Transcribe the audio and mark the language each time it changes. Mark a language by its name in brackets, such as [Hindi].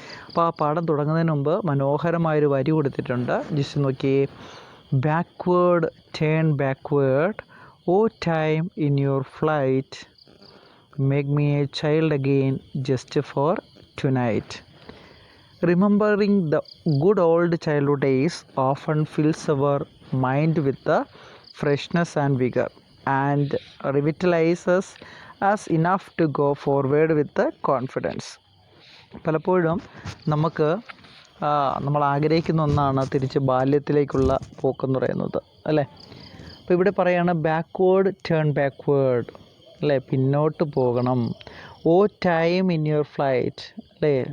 [Malayalam] അപ്പോൾ ആ പാഠം തുടങ്ങുന്നതിന് മുമ്പ് മനോഹരമായൊരു വരി കൊടുത്തിട്ടുണ്ട്. ജസ്റ്റ് നോക്കിയേ. [English] Backward, turn backward, O time in your flight, make me a child again just for tonight. Remembering the good old childhood days often fills our mind with the freshness and vigor and revitalizes us enough to go forward with the confidence. [Malayalam] പലപ്പോഴും നമുക്ക് നമ്മൾ ആഗ്രഹിക്കുന്ന ഒന്നാണ് തിരിച്ച് ബാല്യത്തിലേക്കുള്ള പോക്കെന്ന് പറയുന്നത് അല്ലേ? അപ്പോൾ ഇവിടെ പറയാണ് [English] backward turn backward [Malayalam] അല്ലേ? പിന്നോട്ട് പോകണം. [English] O time in your flight അല്ലേ?